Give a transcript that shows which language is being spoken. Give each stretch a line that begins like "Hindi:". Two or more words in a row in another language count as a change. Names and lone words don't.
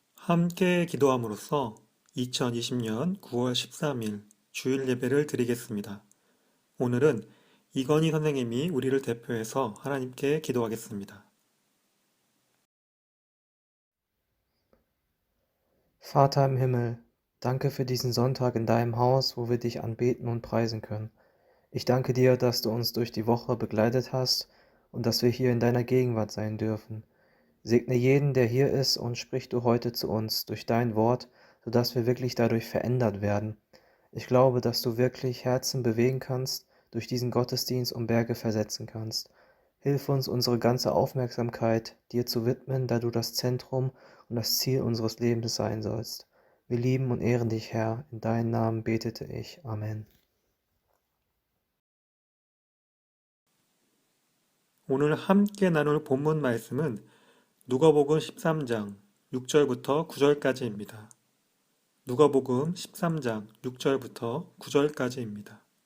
Korean: 함께 기도함으로써 2020년 9월 13일 주일 예배를 드리겠습니다. 오늘은 이건희 선생님이 우리를 대표해서 하나님께 기도하겠습니다.
German: Vater im Himmel, danke für diesen Sonntag in deinem Haus, wo wir dich anbeten und preisen können. Ich danke dir, dass du uns durch die Woche begleitet hast und dass wir hier in deiner Gegenwart sein dürfen. Segne jeden, der hier ist, und sprich du heute zu uns durch dein Wort, sodass wir wirklich dadurch verändert werden. Ich glaube, dass du wirklich Herzen bewegen kannst, durch diesen Gottesdienst und Berge versetzen kannst. Hilf uns, unsere ganze Aufmerksamkeit dir zu widmen, da du das Zentrum und das Ziel unseres Lebens sein sollst. Wir lieben und ehren dich, Herr. In deinem Namen betete ich. Amen.
Korean: 오늘 함께 나눌 본문 말씀은 누가복음 13장 6절부터 9절까지입니다. 누가복음 13장 6절부터 9절까지입니다.